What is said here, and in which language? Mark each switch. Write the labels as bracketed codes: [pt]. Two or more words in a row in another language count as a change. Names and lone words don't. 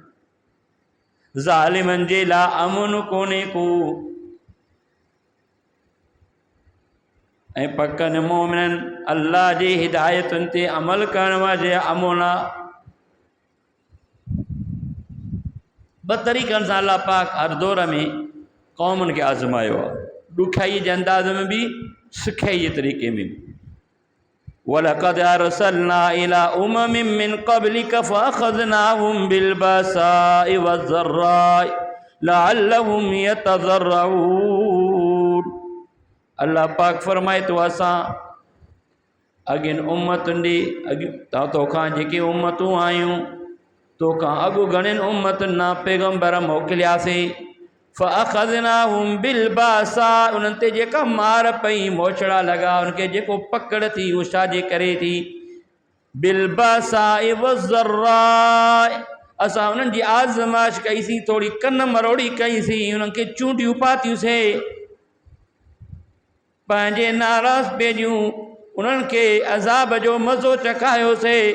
[sd] ज़ालिमनि जे लाइ अमन कोन्हे को ऐं पकनि मोमिननि अल्लाह जे हिदायतुनि ते अमल करण वारे अमन आहे। ॿ तरीक़नि सां अल्लाह पाक हर दौर में क़ौमुनि खे आज़मायो आहे, ॾुखियाई जे अंदाज़ में बि सुखियाई जे तरीक़े में बि। [ar] ولقد أرسلنا إلى أمم من قبلك فأخذناهم بالبأساء والضراء لعلهم يتضرعون. [sd] अल्लाह पाक फरमाए तो असां अॻिन उम्मतुनि ॾे तोखां जेके उम्मतूं आयूं तोखां अॻु घणनि उम्मतुनि ना पैगम्बर मोकिलियासीं। [ar] فأخذناهم بالبأساء, [sd] उन्हनि ते जेका मार पई मोछड़ा लॻा उनखे जेको पकड़ थी उहो छाजे करे थी [ar] بالبأساء والضراء, [sd] असां उन्हनि जी आज़माइश कईसीं, थोड़ी कन मरोड़ी कईसीं, उन्हनि खे चूंडियूं पातियूंसीं, पंहिंजे नाराज़ पेजियूं उन्हनि खे अज़ाब जो मज़ो चखायोसीं।